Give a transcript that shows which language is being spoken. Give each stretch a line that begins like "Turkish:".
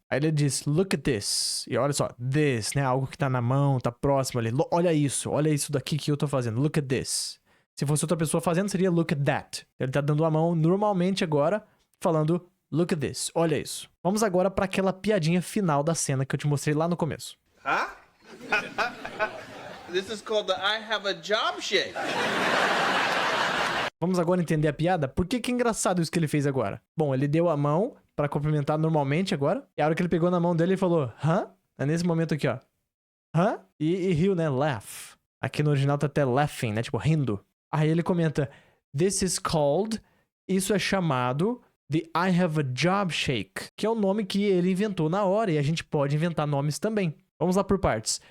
Portuguese: Aí ele diz,
English: look at this.
Portuguese: E olha só, this, né? Algo que tá na mão, tá próximo ali. Olha isso daqui que eu tô fazendo,
English: look at this.
Portuguese: Se fosse outra pessoa fazendo, seria
English: look at that.
Portuguese: Ele tá dando a mão normalmente agora, falando
English: look at this.
Portuguese: Olha isso. Vamos agora para aquela piadinha final da cena que eu te mostrei lá no começo. Huh?
English: This is called the I have a job shake.
Portuguese: Vamos agora entender a piada? Por que é engraçado isso que ele fez agora? Bom, ele deu a mão para cumprimentar normalmente agora. E a hora que ele pegou na mão dele, ele falou, hã? É nesse momento aqui, ó. Hã? E riu, né? Laugh. Aqui no original tá até laughing, né? Tipo, rindo. Aí ele comenta,
English: this is called,
Portuguese: isso é chamado
English: the I have a job shake,
Portuguese: que é o nome que ele inventou na hora e a gente pode inventar nomes também. Vamos lá por partes.